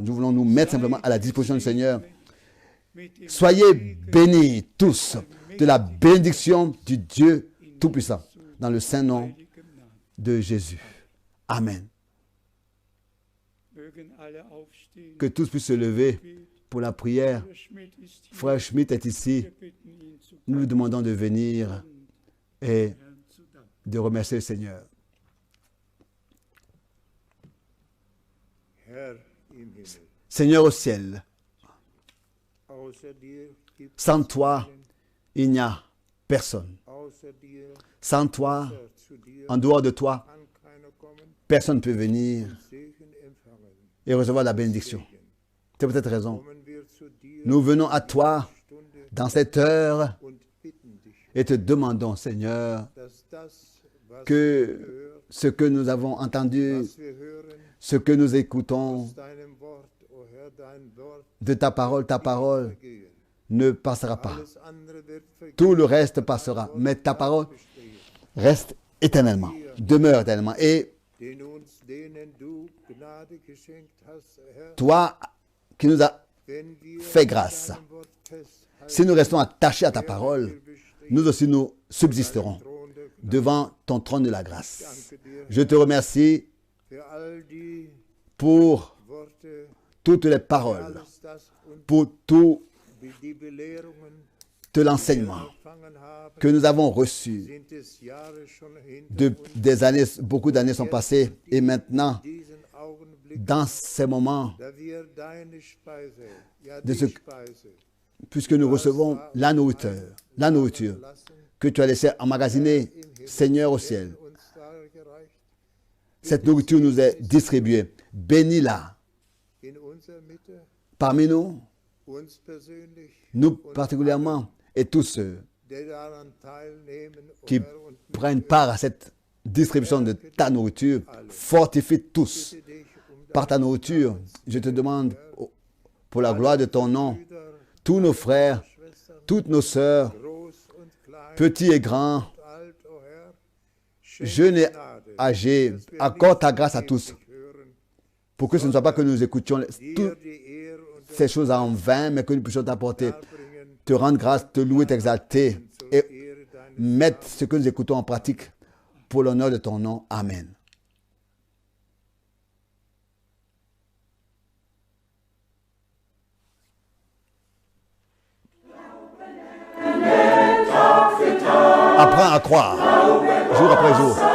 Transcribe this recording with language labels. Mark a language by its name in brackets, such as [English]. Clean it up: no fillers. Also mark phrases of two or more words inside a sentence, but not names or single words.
[French] Nous voulons nous mettre simplement à la disposition du Seigneur. Soyez bénis tous de la bénédiction du Dieu Tout-Puissant, dans le saint nom de Jésus. Amen. Que tous puissent se lever pour la prière. [German] Herr Schmidt ist hier. [French] Frère Schmidt est ici. [German] Wir bitten ihn zu [French] Nous lui demandons de venir et [German] Herrn zu danken. [French] de remercier le Seigneur. [German] Herr im Himmel, [French] Seigneur au ciel, [German] außer dir gibt es [French] sans toi, [German] keinen, [French] il n'y a personne. [German] außer dir, [French] Sans toi, [German] außer zu dir [French] en dehors de toi, [German] kann keiner kommen, [French] personne ne peut venir [German] Segen empfangen. [French] et recevoir la bénédiction. [German] Segen. [French] C'est pour cette raison. [German] Kommen wir zu dir [French] Nous venons à toi [German] Stunde [French] dans cette heure [German] und bitten dich, [French] et te demandons, Seigneur, [German] dass das, was wir [French] que [German] hören, [French] ce que nous avons entendu, [German] was wir hören, [French] ce que nous écoutons [German] aus deinem Wort, o Herr, dein Wort [French] de ta parole [German] vergehen. [French] ne passera pas. [German] Alles andere wird vergehen. [French] Tout le reste passera, mais ta parole reste éternellement, demeure éternellement. Et [German] Denen du Gnade geschenkt hast, Herr, [French] toi qui nous as [German] wenn wir [French] fait grâce, [German] an deinem Wort festhalten, [French] si nous restons attachés à ta parole, nous aussi nous subsisterons [German] Thron der Gnade. [French] devant ton trône de la grâce. [German] Danke dir [French] Je te remercie [German] für all die [French] pour [German] Worte, [French] toutes les paroles, [German] alles das und [French] pour tout [German] die Belehrungen, [French] de l'enseignement [German] empfangen haben, [French] que nous avons reçu. [German] sind es Jahre schon hinter [French] Des années, beaucoup d'années sont passées et maintenant, [German] diesen Augenblick, [French] dans ces moments, [German] da wir deine Speise, ja [French] de [German] die [French] ce- [German] Speise, [French] puisque nous recevons la nourriture [German] lassen, [French] que tu as laissée emmagasinée, Seigneur au ciel, [German] uns dargereicht, [French] cette nourriture nous est distribuée. Bénis-la [German] in unserer Mitte, [French] parmi nous, [German] uns persönlich, [French] nous particulièrement, et tous ceux [German] die daran teilnehmen, o [French] qui [German] Herr, und [French] prennent part à cette distribution de ta nourriture. Fortifie tous [German] bitte dich [French] par ta nourriture. Je te demande, pour la gloire de ton nom, [German] Brüder, [French] tous nos frères, [German] Schwestern, [French] toutes nos sœurs, [German] groß und klein, [French] petits et grands, [German] alt, o Herr, schenk [French] jeunes et [German] Gnade, [French] âgés, [German] dass wir [French] accorde ta [German] nicht [French] grâce à tous, [German] vergeblich hören, [French] pour que ce ne soit pas que nous écoutions [German] dir [French] toutes [German] die Ehre und [French] ces choses en vain, mais que nous puissions t'apporter, [German] Darbringen, [French] te rendre grâce, te louer, t'exalter [German] zur [French] et [German] Ehre deines [French] mettre ce que nous écoutons en pratique pour l'honneur de ton nom. Amen. Apprends à croire, jour après jour.